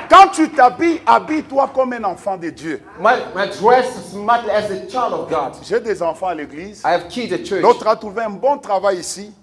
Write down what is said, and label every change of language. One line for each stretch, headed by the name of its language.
French: quand tu t'habilles, habille-toi comme un enfant de Dieu.
English: my dress smartly as a child of God.
French: J'ai des enfants à l'église.
English: I have kids at church.
French: L'autre a trouvé un bon travail ici.